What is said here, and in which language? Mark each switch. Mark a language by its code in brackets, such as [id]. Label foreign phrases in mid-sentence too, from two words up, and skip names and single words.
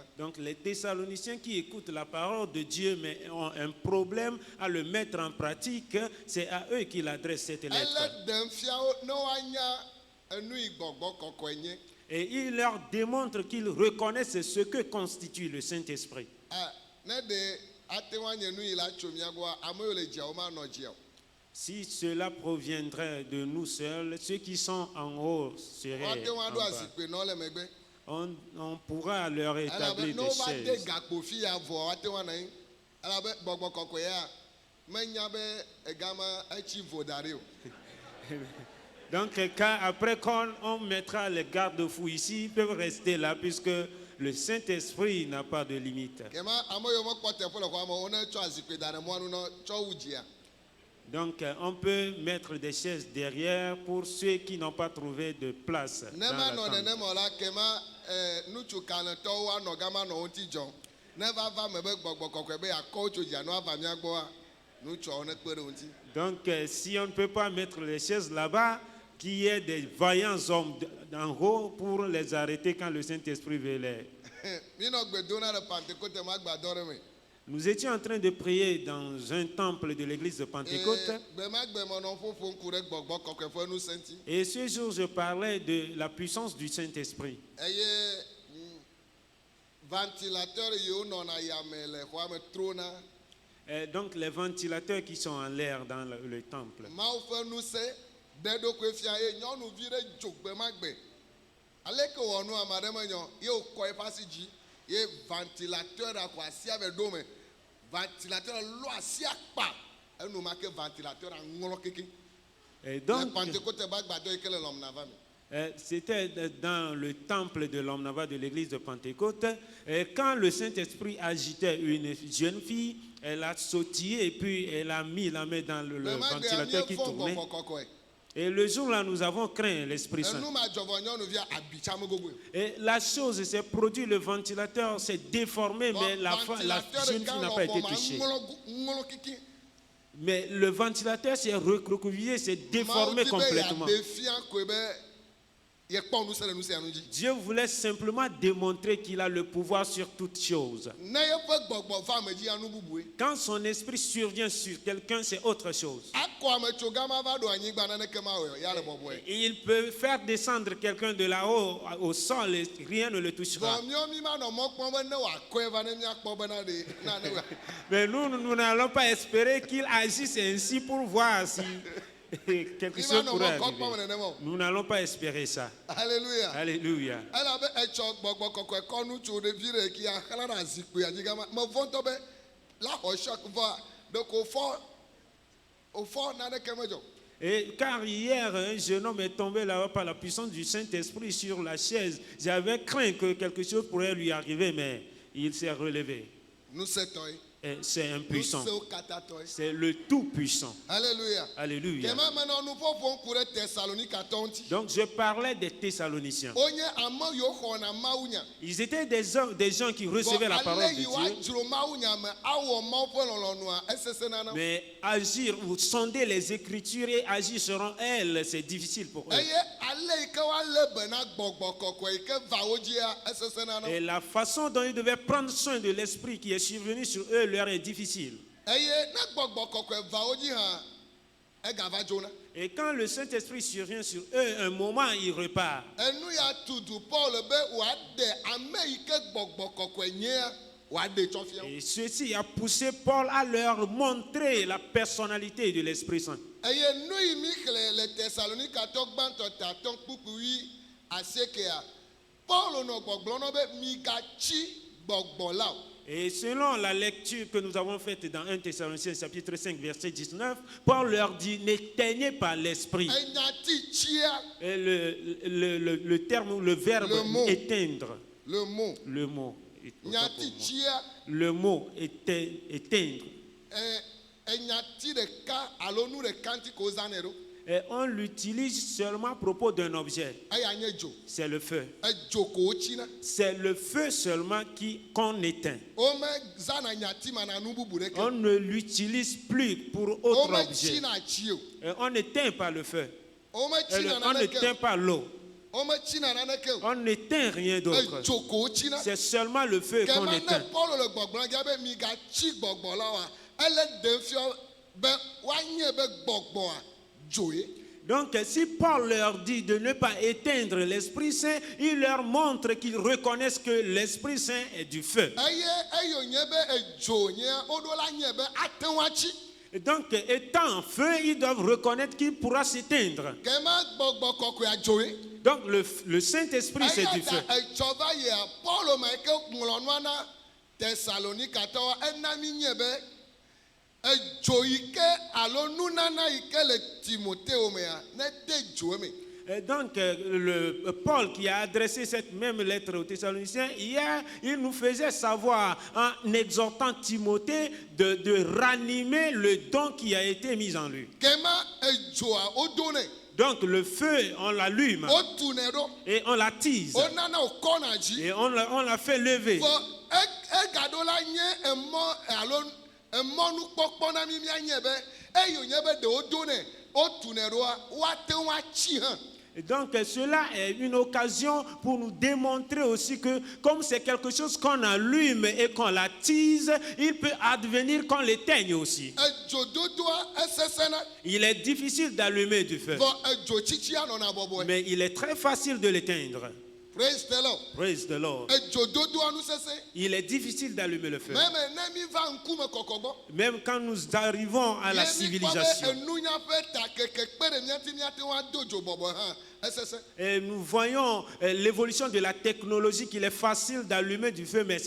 [fr] Donc les Thessaloniciens qui écoutent la parole de Dieu mais ont un problème à le mettre en pratique, c'est à eux qu'il adresse cette lettre. [ee] Ele ɖem fia wo ne woanya enu yi gbɔgbɔ kɔkɔe nye. [fr] Et il leur démontre qu'ils reconnaissent ce que constitue le Saint-Esprit. [ee] Ne ɖe ate ŋu anye nu yi la tso mia gbɔa, ame yiwo le dzia womanɔ dzia o. [fr] Si cela proviendrait de nous seuls, ceux qui sont en haut seraient [ee] Woate ŋu [fr] en [ee] aɖo [fr] bas. [ee] azikpe nɔ le megbe. [fr] On pourra leur [ee] Elabe [fr] établir [ee] ne [fr] des [ee] wova de [fr] chaises. [ee] gakpo fi ya vɔ woate ŋu anɔ anyi. Elabe gbɔgbɔ kɔkɔe ya menya be egama etsi vo da ɖi o. [fr] Donc après quand on mettra les garde-fous ici, ils peuvent rester là puisque le Saint-Esprit n'a pas de limite. [ee] Kema ame yiwo mekpɔ teƒe le xɔa me wo ne tsɔ azikpe da ɖe mɔnu nɔ tsɔ wu dzia. [fr] Donc on peut mettre des chaises derrière pour ceux qui n'ont pas trouvé de place. [ee] Ne [fr] Dans la [ee] manɔ [fr] tente. [ee] nenema o la kema nutsu kalẽtɔwo anɔ gama nɔ wo ŋuti dzɔm. Ne va me be gbɔgbɔ kɔkɔe be yakɔ wo tso dzia ne woava mia gbɔa, nutsuawo ne kpe ɖe wo ŋuti. [fr] Donc si on ne peut pas mettre les chaises là-bas, qu'il y ait des vaillants hommes en haut pour les arrêter quand le Saint-Esprit veut les... [ee] Minɔ gbe dom na le Pentecôte me agbadɔ ɖe me. [fr] Nous étions en train de prier dans un temple de l'église de Pentecôte. [ee] Gbe ma gbe me nɔ ƒoƒom ku ɖe gbɔgbɔ kɔkɔe ƒe ŋusẽ ŋuti. [fr] Et ce jour, je parlais de la puissance du Saint-Esprit. [ee] Eye ventilateur yiwo nɔna yame le xɔa me trona. [fr] Et donc les ventilateurs qui sont en l'air dans le temple. [ee] Mawu ƒe ŋusẽ ɖe ɖokui fia ye nyɔnuvi ɖe dzo gbe ma gbe. Aleke wɔ nu ame aɖe menyɔ ye wòkɔ eƒe asi dzi ye ventilateur xɔ asi ave ɖo me. Ventilateur lɔ asi akpa enumake ventilateur ŋlɔ keke. [fr] Et Le donc, [ee] Pentecôte be agbadɔ yi ke le lɔmna va me. [fr] c'était dans le temple de l'Omnava de l'église de Pentecôte. Et quand le Saint-Esprit agitait une jeune fille, elle a sautillé et puis elle a mis la main dans le [ee] Gbe ma gbe [fr] ventilateur qui [ee] ami fɔ [fr] tournait. [ee] gbɔgbɔ kɔkɔe. [fr] Et le jour-là, nous avons craint l'Esprit Saint. [ee] Enu ma dzɔvɔ nyɔnuvia abitsa me gogoe. [fr] Et la chose s'est produite, le ventilateur s'est déformé, mais la jeune fille n'a pas été touchée. [ee] Ŋlɔ keke. [fr] Mais le ventilateur s'est recroquevillé, s'est déformé complètement. [ee] Mawu di be yabefia koe be yekpɔ ŋusẽ le nu sia nu dzi. [fr] Dieu voulait simplement démontrer qu'il a le pouvoir sur toutes choses. [ee] Ne yeƒe gbɔgbɔ va ame dzi anu bubue. [fr] Quand son esprit survient sur quelqu'un, c'est autre chose. [ee] Akɔ ame tso gama va ɖo anyigba naneke ma wɔe ya le bɔbɔe. [fr] Il peut faire descendre quelqu'un de là-haut au sol et rien ne le touchera. [ee] Vɔ miɔ mi ma nɔ mɔ kpɔm be ne wòakɔe va ne miakpɔ bena ɖe na ne wa. [fr] Mais nous n'allons pas espérer qu'il agisse ainsi pour voir si quelque [ee] Mi ma [fr] chose [ee] nɔ [fr] pourrait [ee] mɔ kɔ kpɔm [fr] arriver. [ee] nenema o. [fr] Nous n'allons pas espérer ça. Alléluia. Alléluia. [ee] Elabe etsɔ gbɔgbɔ kɔkɔe kɔ nutsu ɖevi ɖe kia xlã ɖe azikpuia dzi gama. Me vɔ̃tɔ be la xɔ choc vɔa ɖeko wòfɔ naneke medzɔ. [fr] Et car hier, un jeune homme est tombé là-bas par la puissance du Saint-Esprit sur la chaise. J'avais craint que quelque chose pourrait lui arriver, mais il s'est relevé. [ee] Nusẽtɔe. [fr] Et c'est impuissant. [ee] Nusẽwo katã tɔe. [fr] C'est le Tout-Puissant. Alléluia. Alléluia. [ee] Kema menɔ nu ƒoƒom ku ɖe Thessalonikatɔwo ŋuti. [fr] Donc je parlais des Thessaloniciens. [ee] Wonye ame yiwo xɔna mawunya. [fr] Ils étaient des gens qui recevaient la parole de [ee] Ale yi [fr] Dieu. [ee] woadzro mawunya me awɔ mawu ƒe lɔlɔnua esesẽna na wo. [fr] Mais agir ou sonder les Écritures et agir selon elles, c'est difficile pour eux. [ee] Eye ale yi ke woalé be na gbɔgbɔ kɔkɔe yi ke va wo dzia esesẽna na wo. [fr] Et la façon dont ils devaient prendre soin de l'Esprit qui est survenu sur eux leur est difficile. [ee] Eye ne gbɔgbɔ kɔkɔe va wo dzi hã egava dzona. [fr] Et quand le Saint-Esprit survient sur eux, un moment, il repart. [ee] Enu ya tudu Paul be wòaɖe ame yi ke gbɔgbɔ kɔkɔe nyea wòaɖe tsɔ fia wo. [fr] Et ceci a poussé Paul à leur montrer la personnalité de l'Esprit Saint. [ee] Eye nu yi mi xlẽ le Thessalonikatɔ gbãtɔ tatɔ kpukpui asiekea Paul nɔ gbɔgblɔm na be migatsi gbɔgbɔ la o. [fr] Et selon la lecture que nous avons faite dans 1 Thessaloniciens chapitre 5 verset 19, Paul leur dit, n'éteignez pas l'esprit. [ee] Enyati tsia [fr] Et le terme ou le verbe Le mot. éteindre, le mot. le mot, [ee] Nyati tsia [fr] le mot éteindre. [ee] Enyati ɖeka alo nu ɖeka ŋuti ko wozãnɛ ɖo. [fr] Et on l'utilise seulement à propos d'un objet, [ee] Eya nye dzo. [fr] c'est le feu. [ee] Edzo ko wotsina. [fr] C'est le feu seulement qu'on éteint. [ee] Womezãna nyati ma na nu bubu ɖeke. [fr] On ne l'utilise plus pour autre objet. [ee] Wometsina tsi o. [fr] Et on n'éteint pas le feu. Et [ee] Wometsina [fr] on n'éteint [ee] naneke. [fr] pas l'eau. [ee] wometsina naneke o [fr] On n'éteint rien d'autre. [ee] edzo ko wotsina [fr] C'est seulement le feu qu'on [ee] kema ne [fr] éteint. [ee] Paul le gbɔgblɔ dza be migatsi gbɔgbɔ la wa ele ɖem fiɔ be woanye be gbɔgbɔa dzoe. [fr] Donc, si Paul leur dit de ne pas éteindre l'Esprit Saint, il leur montre qu'ils reconnaissent que l'Esprit Saint est du feu. [ee] eye eyo nye be edzo nye woɖo la nye be ate ŋu atsi. [fr] Et donc, étant en feu, ils doivent reconnaître qu'il pourra s'éteindre. [ee] Kema gbɔgbɔ kɔkɔea dzoe. [fr] Donc, le Saint-Esprit, c'est du feu. [ee] Eya ta etsɔ va yia Paul ma ke ŋlɔ nua na Tesalonikatɔwo ena mi nye be edzo yi ke alo nunana yi ke le Timoteo mea ne de dzo me. [fr] Et donc, Paul qui a adressé cette même lettre aux Thessaloniciens, hier, il nous faisait savoir, en exhortant Timothée, de ranimer le don qui a été mis en lui. [ee] Kema edzoa wodone [fr] Donc, le feu, on l'allume [ee] wotune ɖo [fr] et on l'attise [ee] wonana wokɔna dzi. [fr] et on la fait lever. [ee] Vɔ egaɖo la nye emɔ alo emɔnukpɔkpɔ na mi mianye be eyo nye be ɖe wodone wotune ɖoa woate ŋu atsi hã. [fr] Et donc, cela est une occasion pour nous démontrer aussi que comme c'est quelque chose qu'on allume et qu'on l'attise, il peut advenir qu'on l'éteigne aussi. [ee] Edzododoa esesena [fr] Il est difficile d'allumer du feu, [ee] vɔ edzo tsitsia nɔna bɔbɔe. [fr] mais il est très facile de l'éteindre. [en] Praise the Lord. Praise the Lord. [ee] Edzododoa nu sese. [fr] Il est difficile d'allumer le feu. [ee] Meme ne mi va ŋkume kɔkɔ gbɔ. [fr] Même quand nous arrivons à la [ee] Ye mi kpɔ be [fr] civilisation, [ee] enunya ƒe ta keke kpe ɖe miati miate ŋu ado dzo bɔbɔ hã esese. [fr] et nous voyons l'évolution de la technologie qu'il est facile d'allumer du feu, mais c'est